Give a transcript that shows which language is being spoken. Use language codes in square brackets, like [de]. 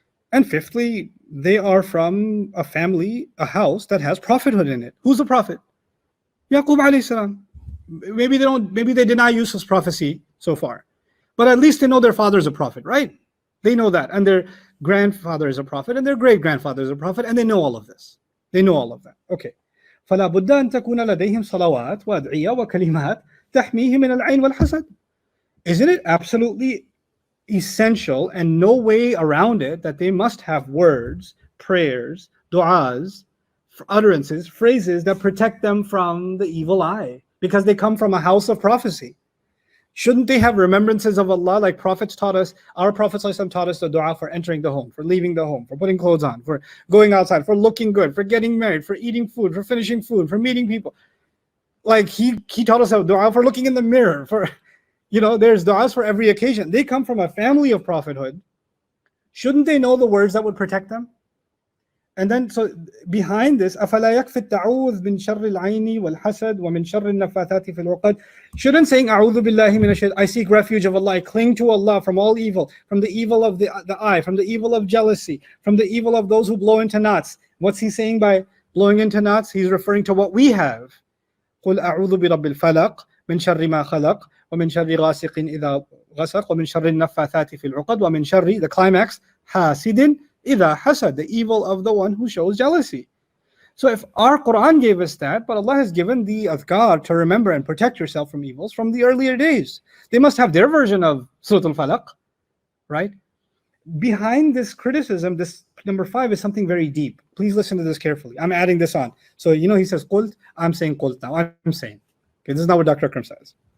[en] And fifthly, they are from a family, a house that has prophethood in it. Who's the prophet? Yaqub alayhi salam. Maybe they deny Yusuf's prophecy so far, but at least they know their father is a prophet, right? They know that, and their grandfather is a prophet, and their great-grandfather is a prophet, and they know all of this. They know all of that. Okay. [ar] فلا بد أن تكون لديهم صلوات وأدعية وكلمات تحميهم من العين والحسد. [en] Isn't it absolutely essential and no way around it that they must have words, prayers, du'as, utterances, phrases that protect them from the evil eye because they come from a house of prophecy? Shouldn't they have remembrances of Allah like prophets taught us? Our Prophet ﷺ taught us the dua for entering the home, for leaving the home, for putting clothes on, for going outside, for looking good, for getting married, for eating food, for finishing food, for meeting people. Like he taught us a dua for looking in the mirror, for, there's duas for every occasion. They come from a family of prophethood. Shouldn't they know the words that would protect them? And then, so behind this, [ar] أَفَلَا يَكْفِ التَّعُوذ مِنْ شَرِّ الْعَيْنِ وَالْحَسَدِ وَمِنْ شَرِّ النَّفَّاثَاتِ فِي الْعُقَدِ. [en] Shouldn't saying [ar] أَعُوذُ بِاللَّهِ مِنَ الشَّيْطَانِ, [en] I seek refuge of Allah, I cling to Allah from all evil, from the evil of the eye, from the evil of jealousy, from the evil of those who blow into knots. What's he saying by blowing into knots? He's referring to what we have. [ar] قُلْ أَعُوذُ بِرَبِّ الْفَلَقِ مِنْ شَرِّ مَا خَلَقَ وَمِنْ شَرِّ غَاسِقٍ إِذَا غَسَقَ وَمِنْ شَرِّ النَّفَّاثَاتِ فِي الْعُقَدِ وَمِنْ شَرِّ, [en] the climax, [ar] حَاسِدٍ إِذَا حَسَدَ, [en] the evil of the one who shows jealousy. So if our Quran gave us that, but Allah has given the adhkar to remember and protect yourself from evils from the earlier days, they must have their version of Surah Al-Falaq, right? behind this criticism, this number 5 is something very deep. Please listen to this carefully. I'm adding this on. So, he says qult, I'm saying qult now. I'm saying. Okay, this is not what Dr. Akram says.